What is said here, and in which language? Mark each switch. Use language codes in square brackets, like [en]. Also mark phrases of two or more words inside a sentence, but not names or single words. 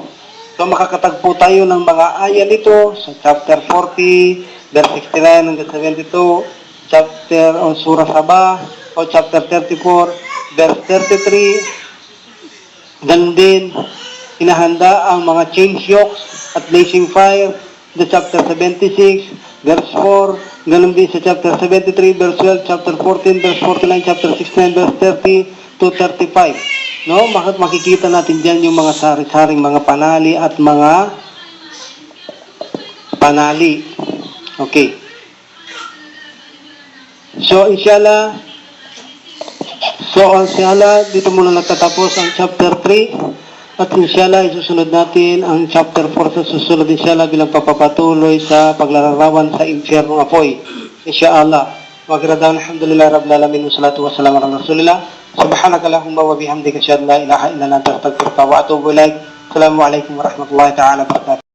[tl] So makakatagpo tayo ng mga aya nito sa chapter 40, verse 69 hanggang 72, chapter o Surah Sabah o chapter 34, verse 33. Ganun din, inahanda ang mga [en] change yokes [tl] at [en] blazing fire, the chapter [tl] 76, verse 4. Ganun din sa chapter 73, verse 12, chapter 14, verse 49, chapter 69, verse 30 to 35. No, makikita natin diyan yung mga sari-saring mga panali at mga panali. Okay. So, inshallah, dito muna nagtatapos ang chapter 3. At inshallah, isusunod natin ang chapter 4 sa susunod inshallah bilang papapatuloy sa paglalarawan sa impyernong apoy. Inshallah. [ar] Magradaan, الحمد لله رب العالمين والصلاة والسلام على رسول الله. سبحانك اللهم وبحمدك أشهد أن لا إله إلا أنت أستغفرك وأتوب إليك. السلام عليكم ورحمة الله تعالى وبركاته.